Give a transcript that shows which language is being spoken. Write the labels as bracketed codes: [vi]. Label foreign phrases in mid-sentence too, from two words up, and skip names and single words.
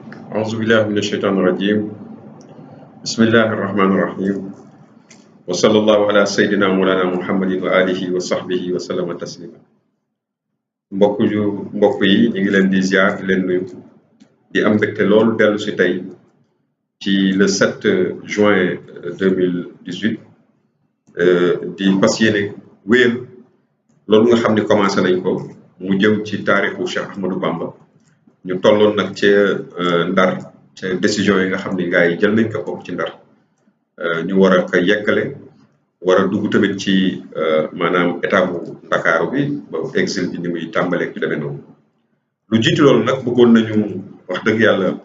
[ar] أعوذ بالله من الشيطان الرجيم بسم الله الرحمن الرحيم وصلى الله على سيدنا مولانا محمد وآله وصحبه وسلم تسليما [wo] mbokk yi ñu ngi leen di ziar di leen nuyu di am mbégte loolu dellu si tey ci [fr] le 7 juin 2018 [wo] di fas yéene wéyal loolu nga xam ni commencé nañ ko mu jëm ci taarixu Cheikh Ahmadou Bamba ñu tolloon nag ca Ndar ca décision yi nga xam ni gars yi jël nañ ko foofu ci Ndar ñu war a ko yeggale war a dugg tamit ci maanaam état bu Ndakaaru bi ba exil bi ni muy tàmbaleeg yu demee noonu lu jiitu loolu nag bëggoon nañu wax dëgg yàlla